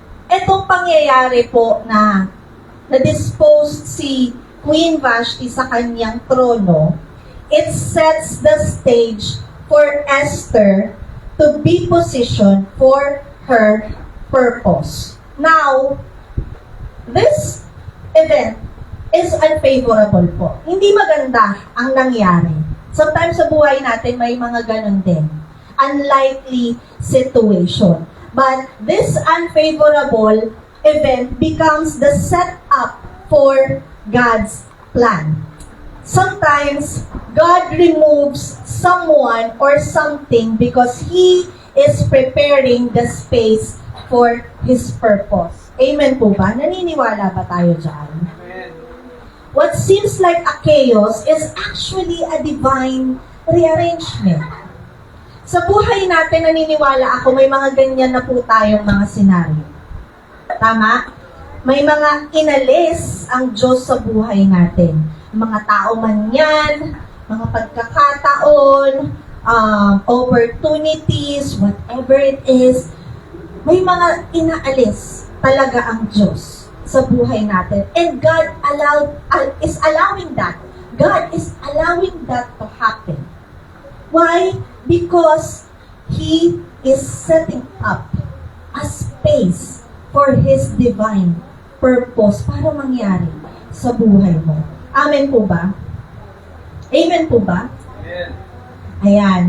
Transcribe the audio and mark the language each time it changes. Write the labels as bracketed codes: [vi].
[tl] Etong pangyayari po na na-dispose si Queen Vashti sa kanyang trono, [en] it sets the stage for Esther to be positioned for her purpose. Now, this event is unfavorable po. [tl] Hindi maganda ang nangyari. Sometimes sa buhay natin may mga ganun din. [en] Unlikely situation. But this unfavorable event becomes the setup for God's plan. Sometimes, God removes someone or something because He is preparing the space for His purpose. [tl] Amen po ba? Naniniwala ba tayo dyan? [en] Amen. What seems like a chaos is actually a divine rearrangement. [tl] Sa buhay natin, naniniwala ako, may mga ganyan na po tayong mga senaryo. Tama? May mga inalis ang Diyos sa buhay natin. Mga tao man yan, mga pagkakataon, opportunities, whatever it is, may mga inaalis talaga ang Diyos sa buhay natin. [en] And God is allowing that. God is allowing that to happen. Why? Because He is setting up a space for His divine purpose [tl] para mangyari sa buhay mo. Amen po ba? Amen po ba? [en] Amen. Ayan.